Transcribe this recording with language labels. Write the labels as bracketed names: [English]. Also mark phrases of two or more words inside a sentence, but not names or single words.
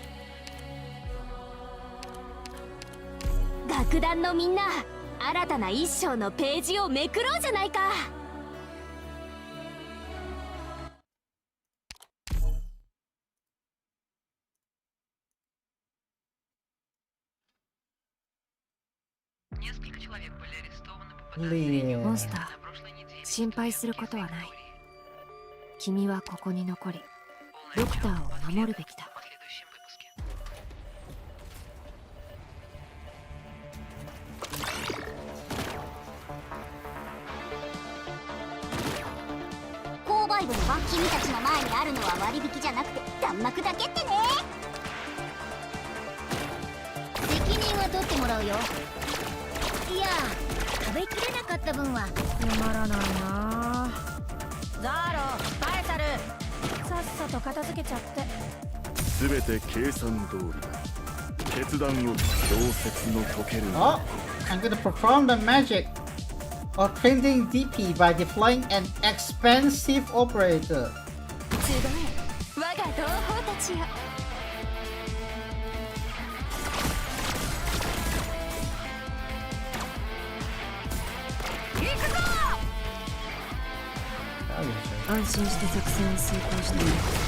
[Japanese] 楽団のみんな、新たな一章のページをめくろうじゃないか。 [Russian] Несколько человек были арестованы по Блин. [Japanese] モンスター、 [Russian] на прошлой неделе. [Japanese] 心配することはない。君はここに残り、ドクターを守るべきだ。 [Russian] В последующем выпуске. [Japanese] 購買部の君たちの前にあるのは割引じゃなくて弾幕だけってね。責任は取ってもらうよ。いや、食べきれなかった分はつまらないな。ザーロ、カエサル、さっさと片付けちゃって。全て計算通りだ。決断を氷雪の溶ける。 [English] Oh, I'm gonna perform the magic of printing DP by deploying an expensive operator. [Japanese] 集え、我が同胞たちよ。行くぞ。安心して作戦を遂行している。